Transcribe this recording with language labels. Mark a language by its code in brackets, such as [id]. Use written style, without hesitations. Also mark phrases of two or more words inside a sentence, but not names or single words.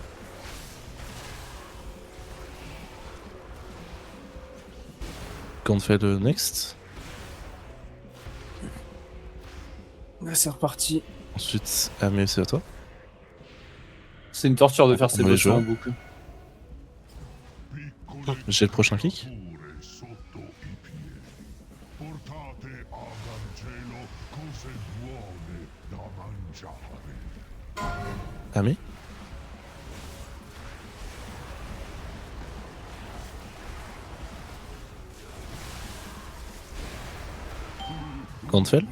[fr] Quand on fait le next. Là, c'est reparti. Ensuite, Amé, c'est à toi. C'est une torture de faire On ces va les boss jouer. en boucle. J'ai le prochain kick. [it] sotto i piedi. Portate a Gancelo cose buone da mangiare. Amé. Gantfell.